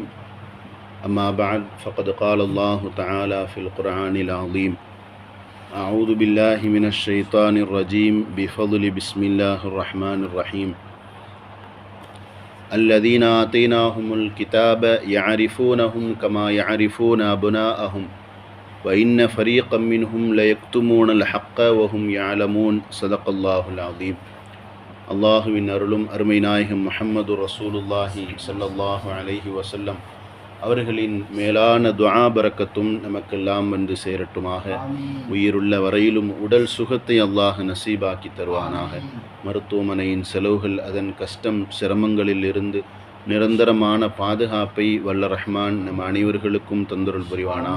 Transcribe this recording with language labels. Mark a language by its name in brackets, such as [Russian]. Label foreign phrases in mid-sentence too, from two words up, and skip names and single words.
[Arabic] أما بعد فقد قال الله تعالى في القرآن العظيم: أعوذ بالله من الشيطان الرجيم بفضل بسم الله الرحمن الرحيم. الذين آتيناهم الكتاب يعرفونهم كما يعرفون أبناءهم وإن فريقا منهم ليكتمون الحق وهم يعلمون. صدق الله العظيم. [Tamil] அல்லாஹுவின் அருளும் அருமை நாயகம் முஹம்மது [Arabic] رسول الله صلى الله عليه وسلم [Tamil] அவர்களின் மேலான துஆ பரக்கத்தும் நமக்கெல்லாம் வந்து சேரட்டுமாக. உயிருள்ள வரையிலும் உடல் சுகத்தை அல்லாஹ் நசீபாக்கி தருவானாக. மருத்துவமனையின் செலவுகள், அதன் கஷ்டம் சிரமங்களில் இருந்து நிரந்தரமான பாதுகாப்பை வல்ல ரஹ்மான் நம் அனைவர்களுக்கும் தந்தருள் புரிவானாக.